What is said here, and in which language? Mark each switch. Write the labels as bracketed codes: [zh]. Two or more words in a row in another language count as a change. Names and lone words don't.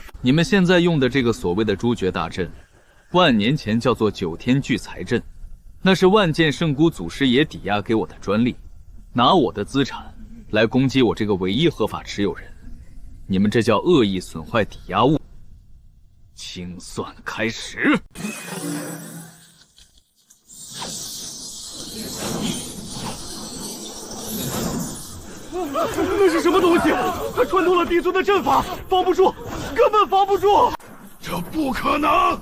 [zh] 你們現在用的這個所謂的誅絕大陣，萬年前叫做9天聚財陣，那是萬劍聖姑祖師爺抵押給我的專利，拿我的資產來攻擊我這個唯一合法持有人。你们這叫惡意損壞抵押物，清算開始。那是什麼東西？它穿透了帝尊的陣法，防不住，根本防不住。這不可能！